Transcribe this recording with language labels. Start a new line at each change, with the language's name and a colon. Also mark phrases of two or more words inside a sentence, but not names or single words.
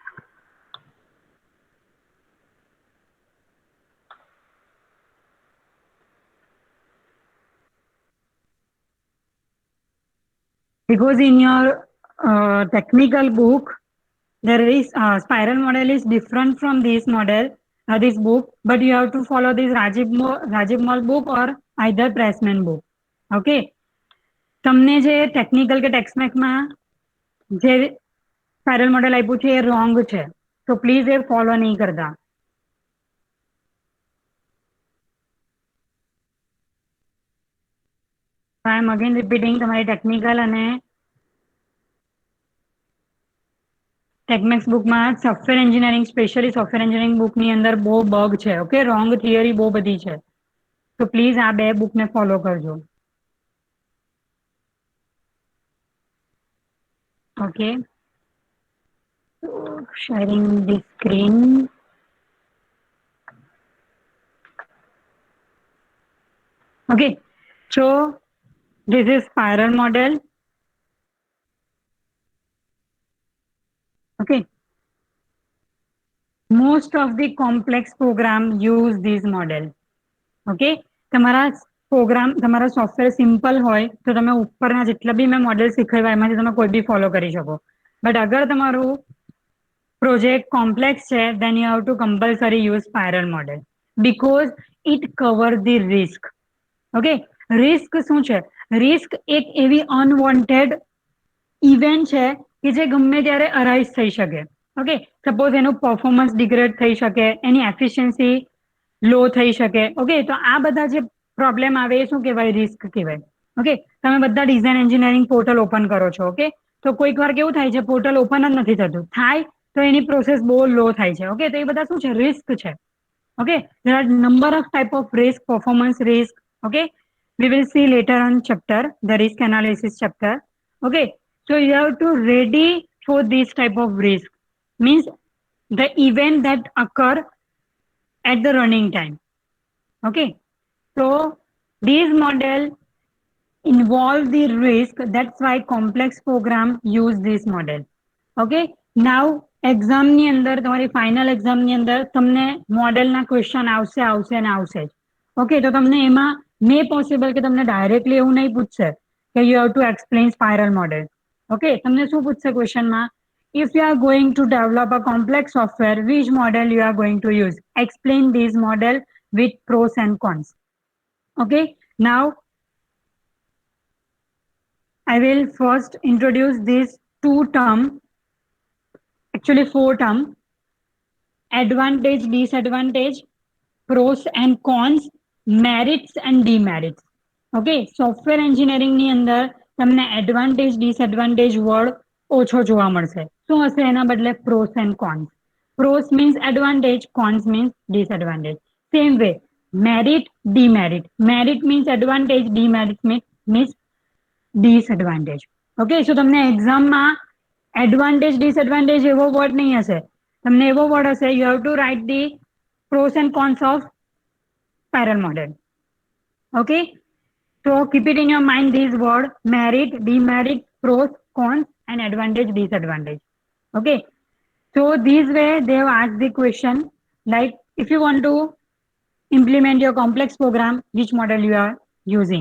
English: Because in your technical book, there is spiral model is different from this model, this book, but you have to follow this Rajiv Mall book or either Pressman book. Okay.
Gujarati: તમને જે ટેકનિકલ કે ટેક્સમેક્સમાં જે
English: spiral model
Gujarati: આપ્યું છે એ રોંગ છે, તો પ્લીઝ એ ફોલો નહીં કરતા.
English: I am again repeating,
Gujarati: તમારી ટેકનિકલ અને ટેકમેક્સ બુકમાં
English: software engineering, specially software engineering
Gujarati: બુકની અંદર બહુ બગ છે. ઓકે,
English: wrong theory
Gujarati: બહુ બધી છે, તો પ્લીઝ આ બે બુકને ફોલો કરજો.
English: Okay, so sharing the screen. Okay, so this is spiral model. Okay, most of the complex program use this model.
Gujarati: Okay, તમારા પ્રોગ્રામ, તમારા સોફ્ટવેર સિમ્પલ હોય તો તમે ઉપરના જેટલા બી મેં મોડેલ શીખવ્યા એમાંથી તમે કોઈ બી ફોલો કરી શકો. બટ અગર તમારું પ્રોજેક્ટ કોમ્પ્લેક્સ છે,
English: then you have to compulsory use spiral model because it cover the risk.
Gujarati: Okay, risk શું છે? risk એક એવી
English: unwanted event
Gujarati: છે કે જે ગમે ત્યારે અરાઇઝ થઈ શકે. ઓકે, સપોઝ એનું
English: performance degrade
Gujarati: થઈ શકે, એની
English: efficiency low
Gujarati: થઈ શકે. ઓકે, તો આ બધા જે પ્રોબ્લેમ આવે એ શું કહેવાય? રિસ્ક કહેવાય. ઓકે, તમે બધા
English: design engineering portal open
Gujarati: કરો છો. ઓકે, તો કોઈક વાર કેવું થાય છે,
English: portal open
Gujarati: જ નથી થતું, થાય તો એની પ્રોસેસ બહુ લો થાય છે. ઓકે, તો એ બધા શું છે? રિસ્ક છે. ઓકે,
English: there are number of type of risk, performance risk. Okay, we will see later on chapter, the risk analysis chapter. Okay, so you have to ready for this type of risk, means the event that occur at the running time. Okay, so this model involve the risk, that's why complex program use this model. Okay, now exam
Gujarati: ની અંદર, તમારી
English: final exam
Gujarati: ની અંદર તમને મોડેલના ક્વેશ્ચન આવશે. ઓકે, તો તમને એમાં
English: may possible
Gujarati: કે તમને ડાયરેક્ટલી એવું નહીં પૂછશે કે
English: you have to explain spiral model.
Gujarati: ઓકે, તમને શું પૂછશે ક્વેશ્ચનમાં?
English: if you are going to develop a complex software, which model you are going to use? Explain this model with pros and cons. Okay, now I will first introduce these two terms, actually 4 terms: advantage, disadvantage, pros and cons, merits and demerits.
Gujarati: Okay,
English: software engineering
Gujarati: ની અંદર તમને
English: advantage disadvantage word
Gujarati: ઓછો જોવા મળશે. શું હશે એના બદલે?
English: pros and cons. Pros means advantage, cons means disadvantage. Same way merit, demerit. Merit means advantage, demerit means disadvantage. okay, so
Gujarati: તમને એક્ઝામમાં
English: advantage disadvantage
Gujarati: એવો વર્ડ નહીં હશે, તમને એવો વર્ડ હશે
English: you have to write the pros and cons of spiral model. Okay, so keep it in your mind, these word: merit, demerit, pros, cons and advantage, disadvantage. Okay, so this way they have asked the question like, if you want to implement your complex program, which model you are using?